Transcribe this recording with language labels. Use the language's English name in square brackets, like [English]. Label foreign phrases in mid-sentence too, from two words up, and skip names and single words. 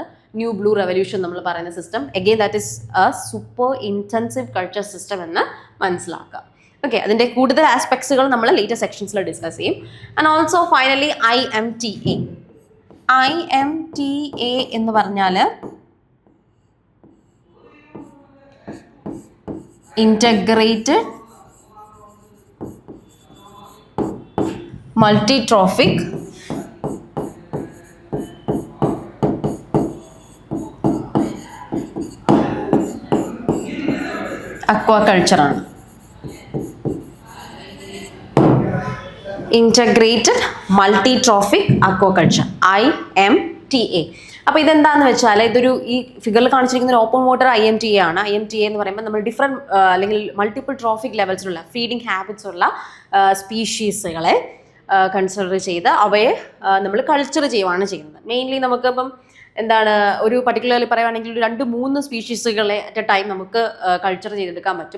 [English] new blue revolution [Malayalam] നമ്മൾ പറയുന്ന [English] system, again that is a super intensive culture system [Malayalam] എന്ന് മനസ്സിലാക്കുക. ഓക്കെ, അതിൻ്റെ കൂടുതൽ ആസ്പെക്ട്സുകൾ നമ്മൾ [English] later sections discuss [Malayalam] ചെയ്യും. [English] and also finally IMTA [Malayalam] എന്ന് പറഞ്ഞാൽ [English] integrated multi-trophic aquaculture ആണ്. Integrated multi-trophic aquaculture, IMTA. [Malayalam] അപ്പോൾ ഇതെന്താണെന്ന് വെച്ചാൽ, ഇതൊരു ഈ ഫിഗറിൽ കാണിച്ചിരിക്കുന്ന ഒരു [English] open water IMTA [Malayalam] ആണ്. IMTA എന്ന് പറയുമ്പോൾ നമ്മൾ ഡിഫറെൻറ്റ് അല്ലെങ്കിൽ [English] multiple trophic levels feeding habits [Malayalam] ഉള്ള സ്പീഷീസുകളെ കൺസിഡർ ചെയ്ത് അവയെ നമ്മൾ കൾച്ചർ ചെയ്യുകയാണ് ചെയ്യുന്നത്. മെയിൻലി നമുക്കിപ്പം എന്താണ് ഒരു പർട്ടിക്കുലർലി പറയുകയാണെങ്കിൽ ഒരു 2-3 സ്പീഷീസുകളെ [English] at a time [Malayalam] നമുക്ക് കൾച്ചർ ചെയ്തെടുക്കാൻ പറ്റും.